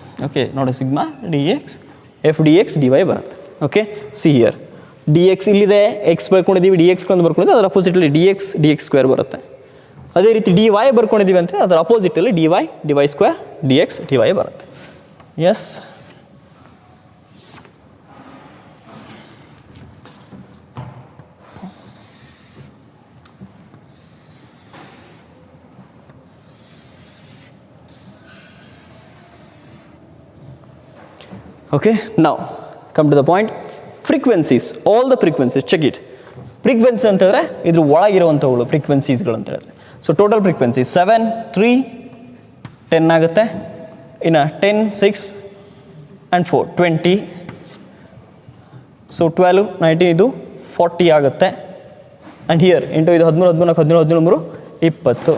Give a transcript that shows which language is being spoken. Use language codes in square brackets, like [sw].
[kn] Okay, ನೋಡಿ sigma D X F D X D Y ಬರುತ್ತೆ. Okay, [en] see here [kn] D X ಇಲ್ಲಿದೆ, X ಬರ್ಕೊಂಡಿದ್ದೀವಿ, D X ಅಂತ ಬರ್ಕೊಂಡಿದ್ದೀವಿ, ಅದರ ಅಪೋಸಿಟಲ್ಲಿ D X square ಬರುತ್ತೆ. ಅದೇ ರೀತಿ ಡಿ ವೈ ಬರ್ಕೊಂಡಿದ್ದೀವಿ ಅಂದರೆ ಅದರ ಅಪೋಸಿಟಲ್ಲಿ D Y square D X D Y ಬರುತ್ತೆ. [en] Yes, okay, now come to the point. Frequencies, all the frequencies, check it. [kn] Frequency ಅಂತ ಹೇಳಿದ್ರೆ ಇದ್ರ ಒಳಗಿರುವಂಥವುಗಳು ಫ್ರೀಕ್ವೆನ್ಸೀಸ್ಗಳು ಅಂತ ಹೇಳಿದ್ರೆ. ಸೊ ಟೋಟಲ್ ಫ್ರೀಕ್ವೆನ್ಸಿ 7 3 10 ಆಗುತ್ತೆ. ಇನ್ನು 10 6 ಆ್ಯಂಡ್ 4 20. ಸೊ 12 19 ಇದು 40 ಆಗುತ್ತೆ. ಆ್ಯಂಡ್ ಹಿಯರ್ ಇಂಟು ಇದು 13 14 17 17 3 20.